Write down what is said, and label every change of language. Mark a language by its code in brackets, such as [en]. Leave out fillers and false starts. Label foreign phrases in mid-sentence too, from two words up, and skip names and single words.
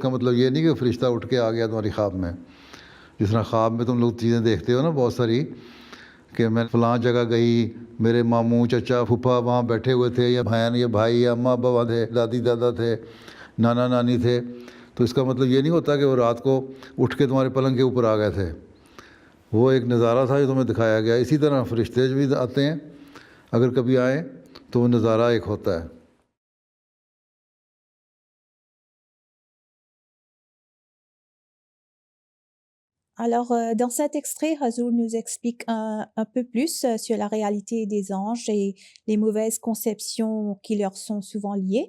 [ur] اس کا مطلب یہ نہیں کہ فرشتہ اٹھ کے آ گیا تمہاری خواب میں۔ جس طرح خواب میں تم لوگ چیزیں دیکھتے ہو نا بہت ساری، کہ میں فلاں جگہ گئی، میرے ماموں چاچا پھوپھا وہاں بیٹھے ہوئے تھے، یا بہن یا بھائی یا اماں ابا تھے، دادی دادا تھے، نانا نانی تھے، تو اس کا مطلب یہ نہیں ہوتا کہ وہ رات کو اٹھ کے تمہارے پلنگ کے اوپر آ گئے تھے. وہ ایک نظارہ تھا جو تمہیں دکھایا گیا۔ اسی طرح فرشتے بھی آتے ہیں، اگر کبھی آئے تو وہ نظارہ ایک ہوتا ہے. [fr] Alors, dans cet extrait, Hazur nous explique un peu plus sur la réalité des anges et les mauvaises conceptions qui leur sont souvent liées.